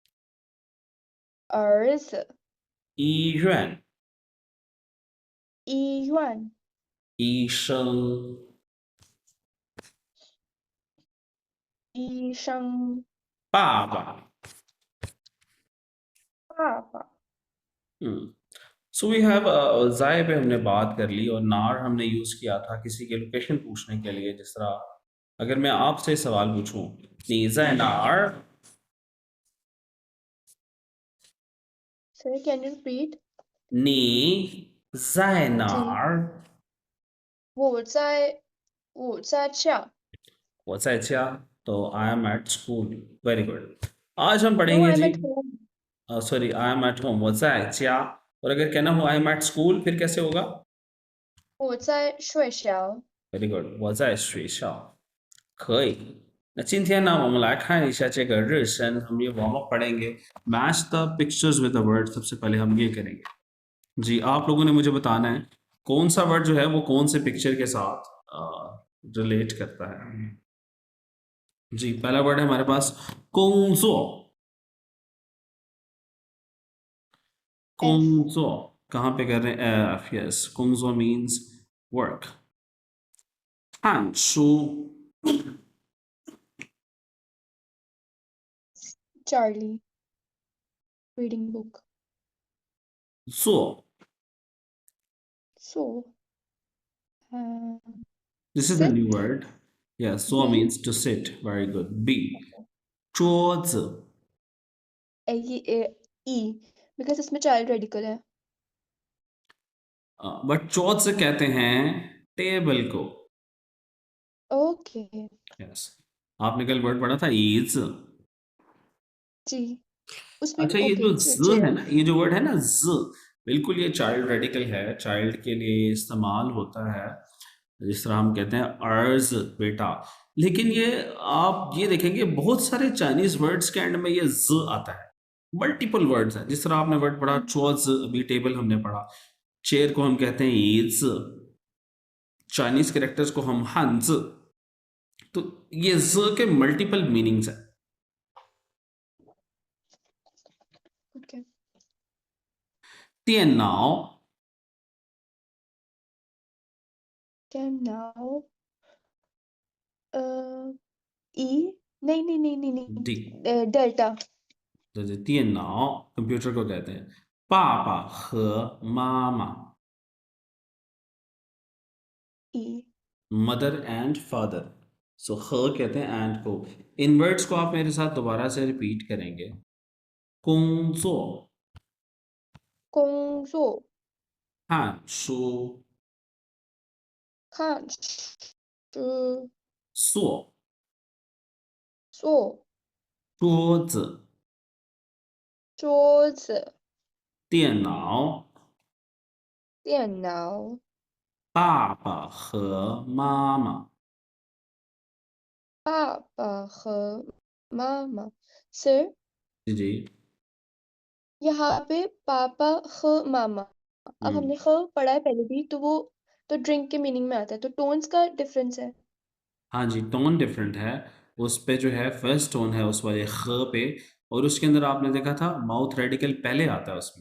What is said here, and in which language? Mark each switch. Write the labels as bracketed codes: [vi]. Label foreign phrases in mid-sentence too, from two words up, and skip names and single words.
[zh] 儿子医院医院医生医生爸爸。爸爸 [en] So we have [hi] जाय पे हमने बात कर ली, और नार हमने यूज किया था किसी के लोकेशन पूछने के लिए। जिस तरह अगर मैं आपसे सवाल पूछूं, [zh] 你在哪儿, [en] Sir, can you repeat? [zh] 你在哪儿, 我在家。我在家, [en] to I am at school. Very good. [hi] आज हम [en] No, [hi] पढ़ेंगे [en] I'm [hi] जी, [en] at home. Sorry I am at home, [zh] 我在家. [hi] और अगर कहना हो [en] I am at school, [hi] फिर कैसे होगा? [zh] 我在学校。 [en] Very good， [zh] 我在学校。可以。那今天呢，我们来看一下这个日升， [hi] हम ये वार्म अप पढ़ेंगे। [en] Match the pictures with the word. [hi] सबसे पहले हम ये करेंगे जी। आप लोगों ने मुझे बताना है कौन सा वर्ड जो है वो कौन से पिक्चर के साथ रिलेट करता है। जी, पहला वर्ड है हमारे पास कोंगजो। [en] F. [hi] कोंगजो कहाँ पे कर रहे हैं? [en] F, yes, gongzuo means work. हानशू, Charlie. Reading book. [zh] zo, [en] So. Uh, this is the new sit. word. Yes, zo B. means to sit. Very good. [zh] B, 桌子 [en] E. Because इसमें child radical है. [hi] बट चौथ से कहते हैं टेबल को। [en] Okay. [hi] यस, आपने कल वर्ड पढ़ा था ईज। जी. उसमें भी अच्छा, ये [en] okay. [hi] जो ज [en] Chair. [hi] है ना, ये जो वर्ड है ना ज, बिल्कुल ये [en] child radical [hi] है, चाइल्ड के लिए इस्तेमाल होता है। जिस तरह हम कहते हैं अर्ज बेटा, लेकिन ये आप ये देखेंगे बहुत सारे [en] Chinese words [hi] के एंड में ये ज आता है। [en] multiple words [hi] हैं, जिस तरह आपने वर्ड पढ़ा चोज, अभी टेबल हमने पढ़ा, चेयर को हम कहते हैं ईज, [en] Chinese characters [hi] को हम हंज। तो ये ज के [en] multiple meanings [hi] हैं। [en] Okay. [zh] 电脑 [en] Can now. E. [hi] नहीं. [en] डी, Delta. [zh] 这是电脑 [hi] कंप्यूटर को कहते हैं। [zh] पापा 和妈妈 [en] E. mother and father. [hi] सो ह कहते हैं एंड को। इन वर्ड्स को आप मेरे साथ दोबारा से रिपीट करेंगे। [zh] 工作工作看书看书坐坐桌子桌子电脑电脑爸爸和妈妈爸爸和妈妈 Sir, [hi] जी जी यहाँ पे [zh] 爸爸和妈妈. [hi] अब हम्म हमने ख पढ़ा है पहले भी, तो वो तो ड्रिंक के मीनिंग में आता है, तो टोन्स का डिफरेंस है. हाँ जी, टोन डिफरेंट है। उस पे जो है [en] first tone [hi] है उस वाले ख पे, और उसके अंदर आपने देखा था [en] mouth radical [hi] पहले आता है उसमें।